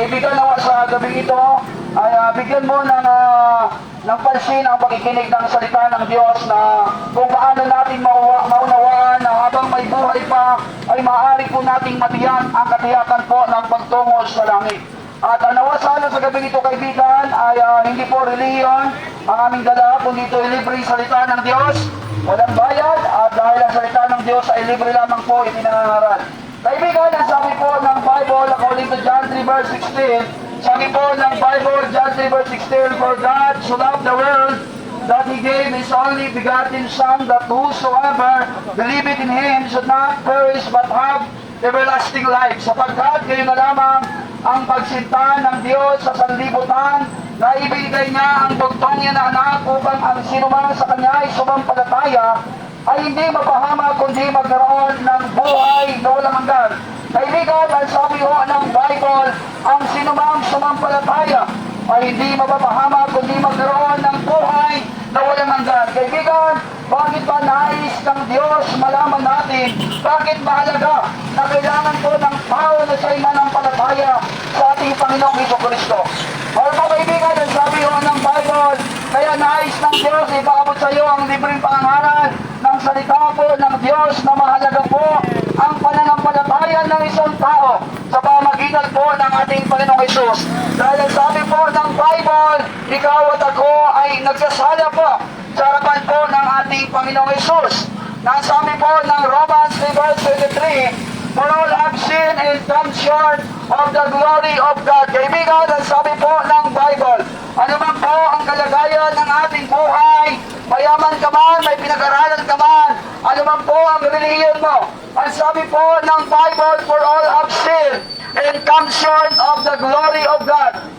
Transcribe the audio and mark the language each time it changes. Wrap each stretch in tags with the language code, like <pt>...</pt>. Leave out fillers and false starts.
<tl>Kaibigan, nawa sa gabing ito ay bigyan mo ng pansin ang pakikinig ng salita ng Diyos na kung paano natin maunawaan na habang may buhay pa ay maaari po nating matiyak ang katiyakan po ng pagtungo sa langit. At nawa sana sa gabing ito, kaibigan, ay hindi po reliyon ang aming dala, kundi ito ay libreng salita ng Diyos. Walang bayad at dahil ang salita ng Diyos ay libre lamang po ipinangangaral. Kaibigan, ang sabi po ng Bible</tl> <en>according to John 3 verse 16,</en> <tl>sabi po ng Bible,</tl> <en>John 3 verse 16, for God so loved the world that He gave His only begotten Son, that whosoever believeth in Him should not perish but have everlasting life.</en> <tl>Sapagkat kayo na lamang ang pagsinta ng Diyos sa sanlibutan na ibigay niya ang bugtong niya na anak upang ang sinumang sa Kanya ay sumampalataya ay hindi mapahama kundi magkaroon ng buhay na walang hanggan. Kaibigan, ang sabi ho ng Bible, ang sinumang sumampalataya ay hindi mapapahama kundi magkaroon ng buhay na walang hanggan. Kaibigan, bakit ba nais ng Diyos malaman natin? Bakit mahalaga na kailangan po ng tao na siya'y manampalataya sa ating Panginoong Jesucristo? Mahal po kaibigan, ang sabi ho ng Bible, kaya nais ng Diyos ipaabot sa iyo ang libreng pangangaral ng salita po ng Diyos na mahalaga po ang pananampalataya ng isang tao sa pamagitan po ng ating Panginoong Hesus. Dahil ang sabi po ng Bible, ikaw at ako ay nagsasala po sa harapan po ng ating Panginoong Hesus. Na sabi po ng</tl> <en>Romans 3 verse 23, for all have sinned and come short of the glory of God.</en> <tl>Kaibigan, ang sabi po ng Bible, ano man po ang kalagayan ng ating buhay, mayaman ka man, may pinag-aralan ka man, ano man po ang relihiyon mo, ang sabi po ng Bible,</tl> <en>for all have sinned and come short of the glory of God.</en>